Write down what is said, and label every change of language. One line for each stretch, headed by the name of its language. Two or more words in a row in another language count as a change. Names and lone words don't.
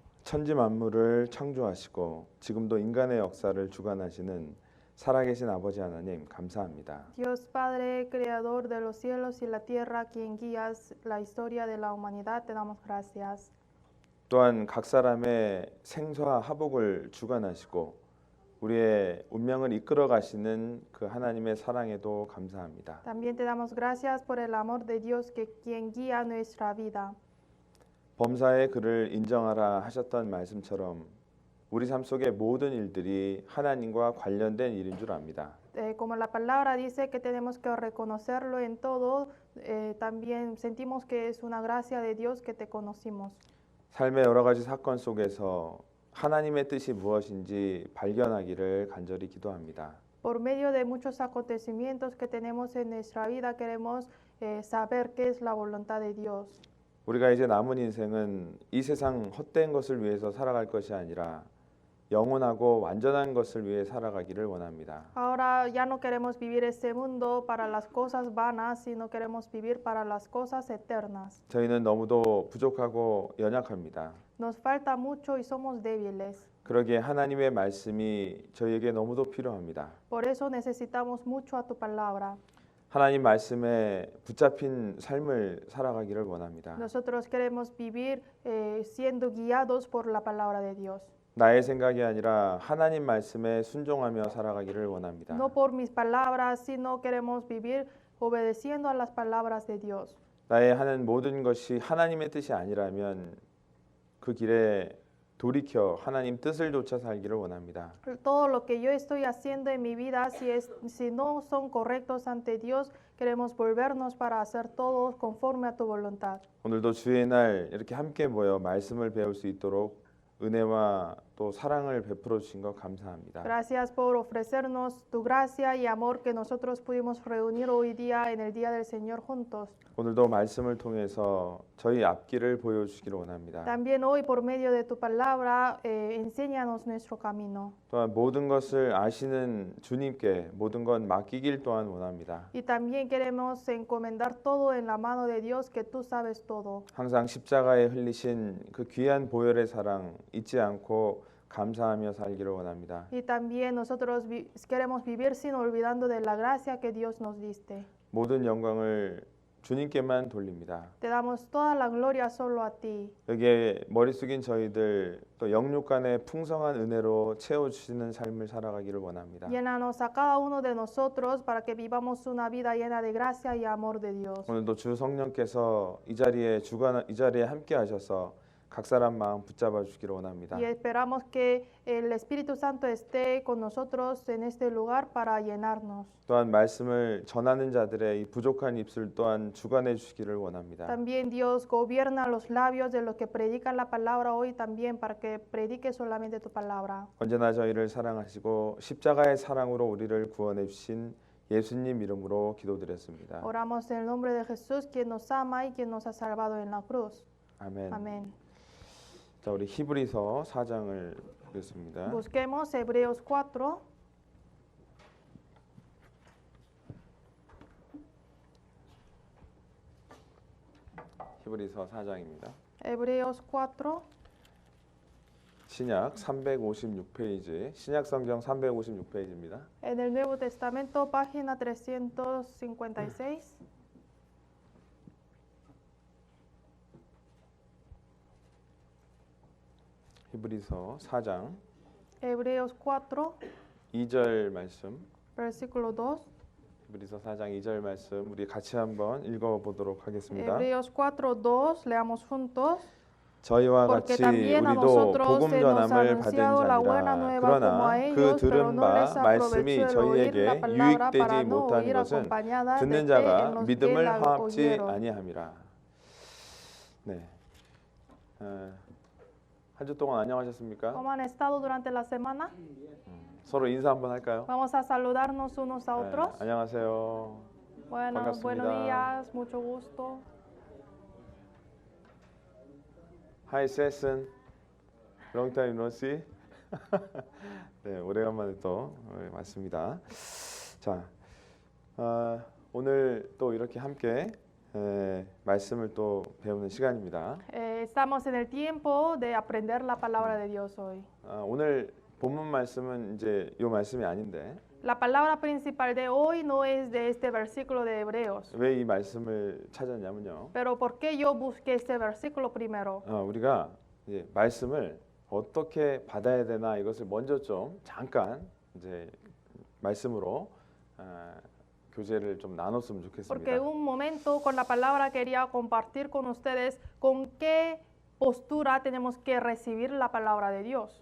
Korean: 천지 만물을 창조하시고 지금도 인간의 역사를 주관하시는 살아계신 아버지 하나님 감사합니다.
Spanish: Dios Padre, Creador de los cielos y la tierra, quien guías la historia de la humanidad, te damos gracias.
Korean: 또한 각 사람의 생사와 화복을 주관하시고 우리의 운명을 이끌어 가시는 그 하나님의 사랑에도 감사합니다.
Spanish: También te damos gracias por el amor de Dios, que quien guía nuestra vida.
Korean: 범사에 그를 인정하라 하셨던 말씀처럼 우리 삶 속의 모든 일들이 하나님과 관련된 일인 줄 압니다.
Spanish: Como la palabra dice que tenemos que reconocerlo en todo, también sentimos que es una gracia de Dios que te conocimos.
Korean: 삶의 여러 가지 사건 속에서 하나님의 뜻이 무엇인지 발견하기를 간절히 기도합니다.
Spanish: Por medio de muchos acontecimientos que tenemos en nuestra vida, queremos saber qué es la voluntad de Dios.
Korean: 우리가 이제 남은 인생은 이 세상 헛된 것을 위해서 살아갈 것이 아니라 영원하고 완전한 것을 위해 살아가기를 원합니다.
Spanish: Ahora ya no queremos vivir este mundo para las cosas vanas, sino queremos vivir para las cosas eternas.
Korean: 저희는 너무도 부족하고 연약합니다.
Spanish: Nos falta mucho y somos débiles.
Korean: 그러기에 하나님의 말씀이 저희에게 너무도 필요합니다.
Spanish: Por eso necesitamos mucho a tu palabra.
Korean: 하나님 말씀에 붙잡힌 삶을 살아가기를 원합니다.
Spanish: Nosotros queremos vivir siendo guiados por la palabra de Dios.
Korean: 나의 생각이 아니라 하나님 말씀에 순종하며 살아가기를 원합니다.
Spanish: No por mis palabras, sino queremos vivir obedeciendo a las palabras de Dios.
Korean: 나의 하는 모든 것이 하나님의 뜻이 아니라면 그 길에 돌이켜 하나님 뜻을 좇아 살기를 원합니다.
Spanish: Todo lo que yo estoy haciendo en mi vida, si no son correctos ante Dios, queremos volvernos para hacer todo conforme a tu voluntad.
Korean: 오늘도 주의 날 이렇게 함께 모여 말씀을 배울 수 있도록 은혜와 또 사랑을 베풀어 주신 것 감사합니다.
Spanish: Gracias por ofrecernos tu gracia y amor que nosotros pudimos reunir hoy día en el día del Señor juntos.
Korean: 오늘도 말씀을 통해서 저희 앞길을 보여주시기를 원합니다.
Spanish: También hoy por medio de tu palabra, enséñanos nuestro camino.
Korean: 또한 모든 것을 아시는 주님께 모든 건 맡기길 또한 원합니다.
Spanish: Y también queremos encomendar todo en la mano de Dios, que tú sabes todo.
Korean: 항상 십자가에 흘리신 그 귀한 보혈의 사랑 잊지 않고 감사하며 살기를 원합니다.
Spanish: Y también nosotros queremos vivir sin olvidando de la gracia que Dios nos diste.
Korean: 모든 영광을 주님께만 돌립니다.
Spanish: Te damos toda la gloria solo a ti.
Korean: 여기에 머리 숙인 저희들 또 영육 간의 풍성한 은혜로 채워주시는 삶을 살아가기를 원합니다.
Spanish: Llénanos a cada uno de nosotros para que vivamos una vida llena de gracia y amor de Dios.
Korean: 오늘도 주 성령께서 이 자리에 함께 하셔서 각 사람 마음 붙잡아 주기를 원합니다.
Spanish: Y esperamos que el Espíritu Santo esté con nosotros en este lugar para llenarnos.
Korean: 또한 말씀을 전하는 자들의 이 부족한 입술 또한 주관해 주시기를 원합니다.
Spanish: También Dios gobierna los labios de los que predican la palabra hoy también, para que predique solamente tu palabra.
Korean: 언제나 저희를 사랑하시고 십자가의 사랑으로 우리를 구원해 주신 예수님 이름으로 기도드렸습니다.
Spanish: Oramos en el nombre de Jesús, quien nos ama y quien nos ha salvado en la cruz.
Korean: 아멘.
Spanish: Amén.
Korean: 자, 우리 히브리서 4장을 보겠습니다.
Spanish: Busquemos Hebreos 4.
Korean: 히브리서 4장입니다.
Spanish: Hebreos 4.
Korean: 신약 356페이지, 신약 성경 356페이지입니다.
Spanish: En el Nuevo Testamento, página 356.
Korean: 히브리서 4장
Spanish: Hebreos 4,
Korean: 2절 말씀.
Spanish: versículo 2.
Korean: 히브리서 4장 2절 말씀 우리 같이 한번 읽어 보도록 하겠습니다.
Spanish: Hebreos 4, 2, leamos juntos.
Korean: 저희와
Spanish: Porque
Korean: 같이
Spanish: también a
Korean: 우리도
Spanish: nosotros
Korean: 복음
Spanish: se nos ha
Korean: 전함을 받은
Spanish: anunciado la buena
Korean: 자니라.
Spanish: nueva como
Korean: 그러나
Spanish: a
Korean: 그
Spanish: ellos, pero
Korean: 들은
Spanish: no les
Korean: 바 말씀이
Spanish: aprovechó el oír
Korean: 저희에게
Spanish: la palabra para
Korean: 유익되지
Spanish: no
Korean: 못한
Spanish: oír
Korean: 것은
Spanish: acompañada de
Korean: 듣는
Spanish: fe en
Korean: 자가
Spanish: los que
Korean: 믿음을
Spanish: la
Korean: 화합지
Spanish: oyeron.
Korean: 아니함이라. 네. 한 주 동안 안녕하셨습니까?
Spanish: ¿Cómo han estado durante la semana?
Korean: 서로 인사 한번 할까요?
Spanish: Vamos a saludarnos unos a otros.
Korean: 안녕하세요.
Spanish: Buenos
Korean: 반갑습니다.
Spanish: días, mucho gusto.
English: Hi, Sessen. Long time no see.
Korean: 네, 오래간만에 또 맞습니다. 자, 오늘 또 이렇게 함께 말씀을 또 배우는 시간입니다.
Spanish: Estamos en el tiempo de aprender la palabra de Dios hoy.
Korean: 오늘 본문 말씀은 이제 이 말씀이 아닌데
Spanish: La palabra principal de hoy no es de este versículo de Hebreos.
Korean: 왜 이 말씀을 찾았냐면요.
Spanish: Pero ¿por qué yo busqué este versículo primero?
Korean: 우리가 이제 말씀을 어떻게 받아야 되나 이것을 먼저 좀 잠깐 이제 말씀으로 교제를 좀 나눴으면
Spanish: Porque
Korean: 좋겠습니다.
Spanish: un momento con la palabra quería compartir con ustedes con qué postura tenemos que recibir la palabra de Dios.